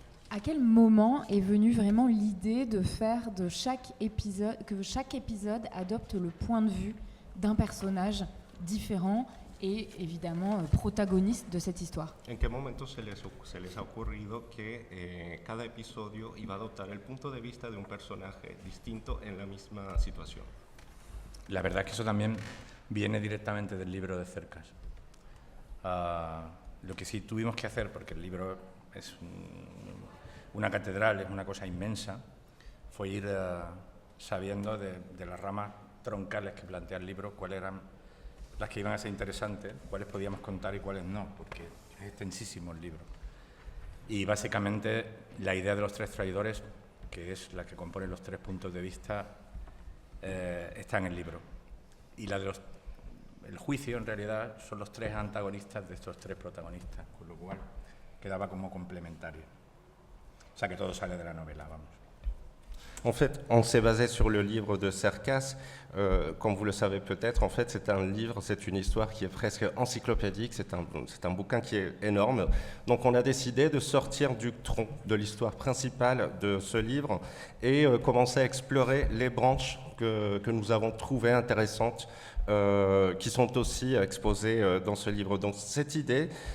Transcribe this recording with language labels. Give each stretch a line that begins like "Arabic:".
French: À quel moment est venue vraiment l'idée de faire de chaque épisode, que chaque épisode adopte le point de vue d'un personnage différent et évidemment protagoniste de cette histoire?
Spanish: ¿En qué momento se les ha ocurrido que cada episodio iba a adoptar el punto de vista de un personaje distinto en la misma situación? La verdad es que eso también viene directamente del libro de Cercas. Lo que sí tuvimos que hacer, porque el libro es una catedral, es una cosa inmensa, fue ir sabiendo de las ramas troncales que plantea el libro cuáles eran las que iban a ser interesantes, cuáles podíamos contar y cuáles no, porque es extensísimo el libro. Y básicamente la idea de los tres traidores, que es la que compone los tres puntos de vista, está en el libro. Y la de el juicio, en realidad, son los tres antagonistas de estos tres protagonistas, con lo cual quedaba como complementario. O sea que todo sale de la novela, vamos.
French: En fait, on s'est basé sur le livre de Cercas. Comme vous le savez peut-être, en fait, c'est une histoire qui est presque encyclopédique. C'est un bouquin qui est énorme. Donc, on a décidé de sortir du tronc de l'histoire principale de ce livre et commencer à explorer les branches que nous avons trouvées intéressantes, qui sont aussi exposées dans ce livre. Donc, cette idée...